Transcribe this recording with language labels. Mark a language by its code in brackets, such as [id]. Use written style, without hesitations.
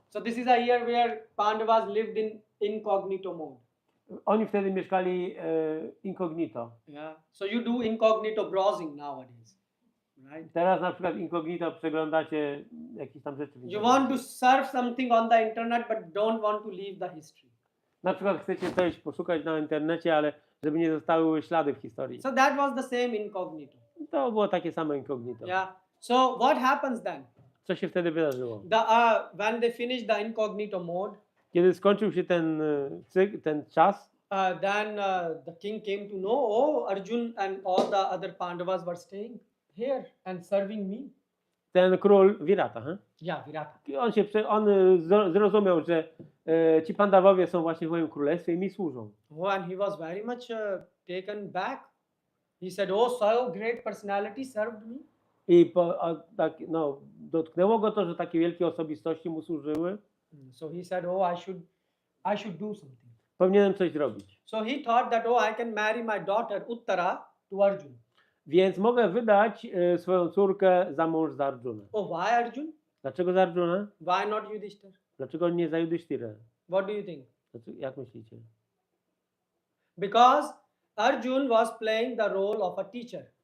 [en] So this is a year where Pandavas lived in incognito mode. [pl] Oni wtedy mieszkali incognito. [en] Yeah. So you do incognito browsing nowadays, right? [pl] Teraz na przykład incognito przeglądacie jakieś tam rzeczy. [en] You want to surf something on the internet but don't want to leave the history. [pl] Na przykład chcecie coś poszukać na internecie, ale żeby nie zostały ślady w historii. [en] So that was the same incognito. [pl] To było takie samo incognito. [en] Yeah. So what happens then? [pl] Co się wtedy wydarzyło? [en] When they finished the incognito mode, [pl] Kiedy skończył się ten czas, [en] then the king came to know, oh, Arjun and all the other Pandavas were staying here and serving me. [pl] ten król Virata, [en] Yeah, Virata. [pl] i on zrozumiał, że ci Pandawowie są właśnie w moim królestwie i mi służą. [en] Oh, and he was very much taken back. He said, oh, so great personality served me. [pl] I dotknęło go to, że takie wielkie osobistości mu służyły. [en] So he said, oh, I should do something. [pl] Powinienem coś zrobić. [en] So he thought that, oh, I can marry my daughter Uttara to Arjun. [pl] Więc mogę wydać swoją córkę za mąż za Arjuna. [en] Oh, why Arjun? [pl] Dlaczego za Arjuna? [en] Why not Yudhishthira? [pl] Dlaczego nie za Yudhishthirę? [en] What do you think? [pl] Jak myślicie? [en] Because Arjun was playing the role of a teacher.